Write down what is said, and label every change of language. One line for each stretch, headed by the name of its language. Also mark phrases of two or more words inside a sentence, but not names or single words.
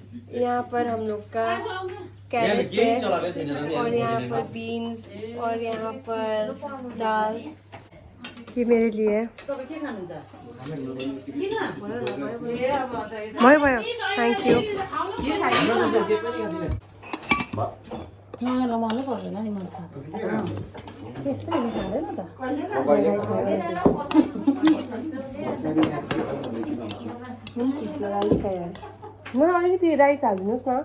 Hindi: यहाँ पर हम लोग का कैरेट है और यहाँ पर बीन्स और यहाँ पर दाल ये मेरे लिए है।
Nepali: भयो भयो
English: thank you.
Nepali: रमाउनु पर्दैन नि मन थाहा छ त्यस्तै खाँदैन त मलाई अलिकति राइस हालिदिनुहोस् न।